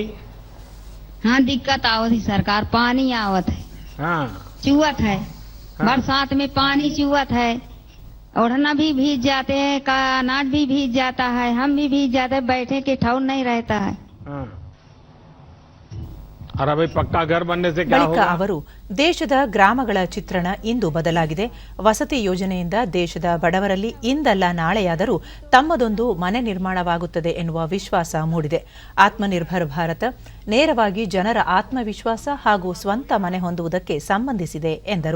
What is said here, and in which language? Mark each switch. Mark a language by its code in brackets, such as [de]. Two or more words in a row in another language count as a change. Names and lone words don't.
[hi] हाँ, दिक्कत आवत है सरकार। पानी आवत है, हाँ, चुवत है, हाँ। बरसात में पानी चुवत है, ओढ़ना भी भीग जाते हैं, का अनाज भी भीग जाता है, हम भी भीग जाते हैं, बैठे के ठौर नहीं रहता है। हाँ। और अभी पक्का घर बनने से क्या ಬಳಿಕ होगा? [kn] ಅವರು ದೇಶದ ಗ್ರಾಮಗಳ ಚಿತ್ರಣ ಇಂದು ಬದಲಾಗಿದೆ. ವಸತಿ ಯೋಜನೆಯಿಂದ ದೇಶದ ಬಡವರಲ್ಲಿ ಇಂದಲ್ಲ ನಾಳೆಯಾದರೂ ತಮ್ಮದೊಂದು ಮನೆ ನಿರ್ಮಾಣವಾಗುತ್ತದೆ ಎನ್ನುವ ವಿಶ್ವಾಸ ಮೂಡಿದೆ. ಆತ್ಮನಿರ್ಭರ್ ಭಾರತ ನೇರವಾಗಿ ಜನರ ಆತ್ಮವಿಶ್ವಾಸ ಹಾಗೂ ಸ್ವಂತ ಮನೆ ಹೊಂದುವುದಕ್ಕೆ ಸಂಬಂಧಿಸಿದೆ ಎಂದರು.